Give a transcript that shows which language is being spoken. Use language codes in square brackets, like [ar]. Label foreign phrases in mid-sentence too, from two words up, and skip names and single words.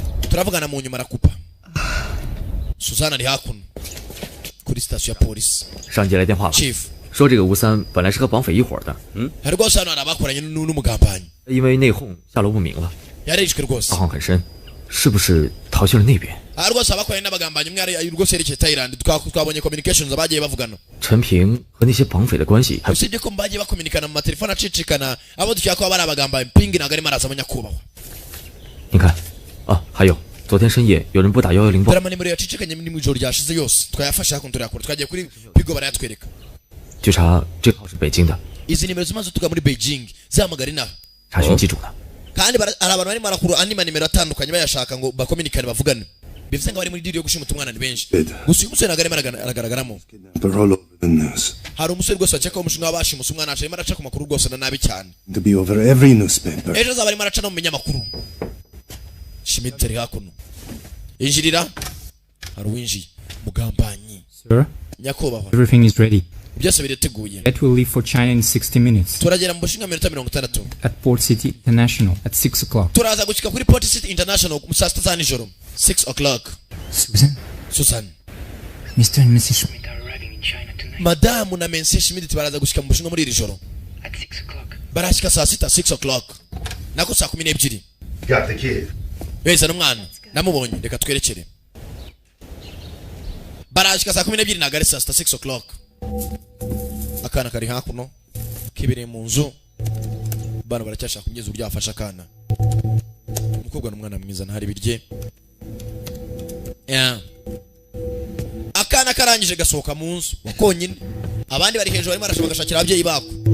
[rw] Turavugana mu nyuma arakupa. Suzana ari hakuno. Kuri station ya police. [zh] 上级来电话了， Chief 说这个吴三本来是和绑匪一伙的， [rw] hari rwose hano hari abakoranye n'umugambanyi [zh] 因为内讧下落不明了， [rw] yarishwe rwose [zh] 大荒很深，是不是逃去了那边？ [rw] hari rwose abakoranye n'abagambanyi umwe ari rwose yerekeye Thailand twabonye communications abagiye bavugana [zh] 陈平和那些绑匪的关系还 [rw] usibye ko bagiye bakominikana mu matelefone acicikana abo dukeka ko bari abagambanyi Ping ntabwo arimo araza nyakubahwa [zh] 你看啊，还有昨天深夜有人拨打110报 [rw] dore amanimero yacicikanye mu ijoro ryashize yose twayafashe hakuno turayakora twagiye kuri Bigo barayatwereka [zh] 据查这个号是北京的， [rw] izi nimero zimaze tuga muri Beijing zahamagara inaha [zh] 查询机主的。 [rw] kandi hari abantu barimo barakuru andi manimero atandukanye bayashaka ngo bakominikane bavugane bivuze ngo bari muri deal yo gushimuta umwana ni benshi gusa uyu musore ntabwo arimo aragaragaramo hari umusore rwose wakeka ko umushinga wabashimusa umwana arimo araca ku makuru rwose na nabi cyane [en] To be over every newspaper. [rw] ejo azaba arimo araca no mu binyamakuru Schmidt ari hakuno injirira hari uwinjiye mugambanyi Sir, nyakubahwa [en] everything is ready. [rw] byose biriteguye [en] That will leave for China in 60 minutes. [rw] turagera mu bushinga minota 60 [en] At Port City International at 6 o'clock. [rw] turaza gushika kuri Port City International mu saa 6 za nijoro 6 o'clock Susan [en] Mr. and Mrs. Schmidt. [rw] Madamu na Mensi Schmidt baraza gushika mu bushinga muri iri joro barashika saa 6 o'clock nako saa 12 [en] Got the kid. [rw] beza n'umwana namubonye reka twerekere barashika saa 12 nagari saa 6 o'clock akana kari hakuno kibere mu nzu bana baracyashaka kugeza uburyo afasha akana umukobwa n'umwana mwiza ntari birye akana karangije gasohoka mu nzu konyine abandi bari hejuru barimo barashaka bagashakira ababyeyi bako